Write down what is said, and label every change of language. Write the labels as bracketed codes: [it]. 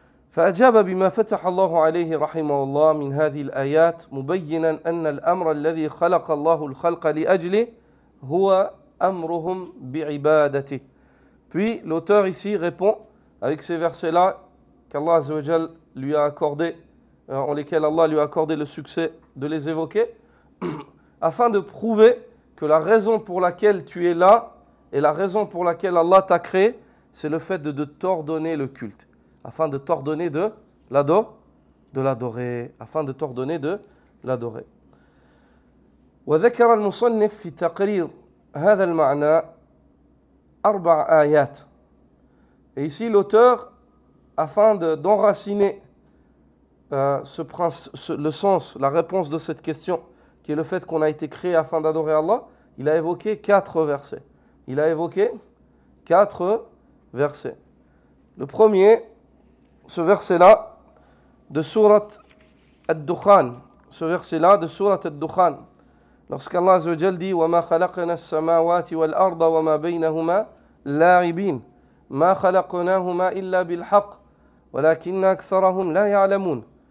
[ar] فأجاب بما فتح الله عليه رحمه الله من هذه الآيات مبينا أن الأمر الذي خلق الله الخلق لأجله هو أمرهم بعبادته. [fr] Puis l'auteur ici répond avec ces versets-là qu'Allah Azza wa Jal lui a accordé, en lesquels Allah lui a accordé le succès de les évoquer, afin de prouver que la raison pour laquelle tu es là et la raison pour laquelle Allah t'a créé, c'est le fait de t'ordonner le culte, afin de t'ordonner de l'adorer, afin de t'ordonner de l'adorer. [ar] وذكر المصنف في تقرير هذا المعنى 4 آيات. [fr] Et ici l'auteur, afin d'enraciner le sens, la réponse de cette question, qui est le fait qu'on a été créé afin d'adorer Allah, il a évoqué 4 versets. Il a évoqué 4 versets. Le premier, ce verset-là de Sourate Ad-Dukhan, ce verset-là de Sourate Ad-Dukhan, lorsqu'Allah Azza wa Jal dit [ar] وَمَا خَلَقْنَا السَّمَاوَاتِ وَالْأَرْضَ وَمَا بَيْنَهُمَا لَاعِبِينَ مَا خَلَقْنَاهُمَا إِلَّا بِالْحَقِّ وَلَكِنَّ أَكْثَرَهُمْ لَا يَعْلَمُونَ.